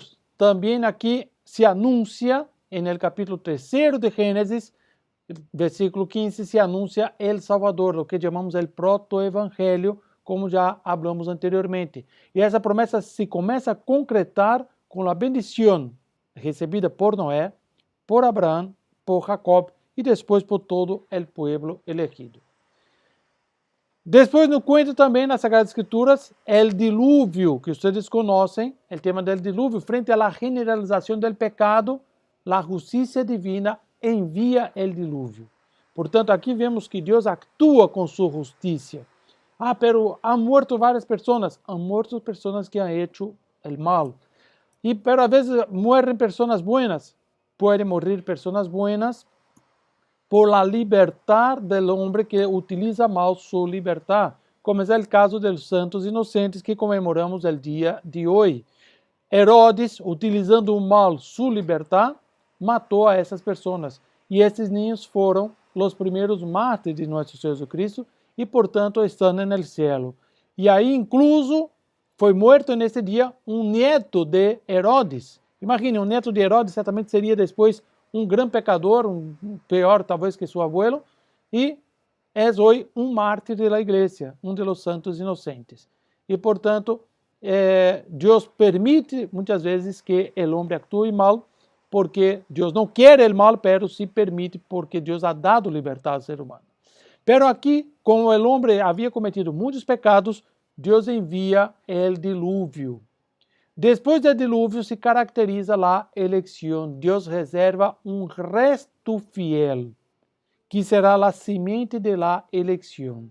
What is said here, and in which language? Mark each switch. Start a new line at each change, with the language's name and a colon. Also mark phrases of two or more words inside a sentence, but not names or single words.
Portuguese: Também aqui se anuncia, no capítulo 3 de Gênesis, versículo 15, se anuncia el Salvador, o que chamamos el proto-evangelho, como já falamos anteriormente. E essa promessa se começa a concretar com a bendição recebida por Noé, por Abraão, por Jacob e depois por todo o
Spanish: pueblo elegido.
Portuguese: Depois nos conta também nas Sagradas Escrituras o dilúvio, que vocês conhecem, o tema do dilúvio, frente à generalização do pecado, a justiça divina envia o dilúvio. Portanto, aqui vemos que Deus atua com sua justiça.
Spanish: Pero han muerto
Portuguese: várias pessoas,
Spanish: han muerto pessoas que han hecho el mal. Pero
Portuguese: a vezes
Spanish: mueren pessoas buenas, pueden morir pessoas buenas por la libertad del hombre que utiliza mal su libertad, como es el caso de los santos inocentes que comemoramos el día de hoy. Herodes, utilizando mal su libertad,
Portuguese: matou a essas pessoas. E esses niños foram os primeiros mártires de nosso Senhor Jesus Cristo e, portanto, estão no céu. E aí, incluso, foi morto nesse dia um neto de Herodes. Imagine, um neto de Herodes certamente seria depois um grande pecador, pior talvez que seu abuelo, e é hoje um mártir da igreja, um dos santos inocentes. E, portanto, Deus permite muitas vezes que o homem atue mal, porque Deus não quer o mal,
Spanish: pero sí permite
Portuguese: porque Deus
Spanish: ha dado
Portuguese: liberdade ao ser humano. Pero aqui, como o homem havia cometido muitos pecados, Deus envia o dilúvio. Depois do dilúvio se caracteriza a eleição. Deus reserva um resto fiel, que será a semente de la eleição.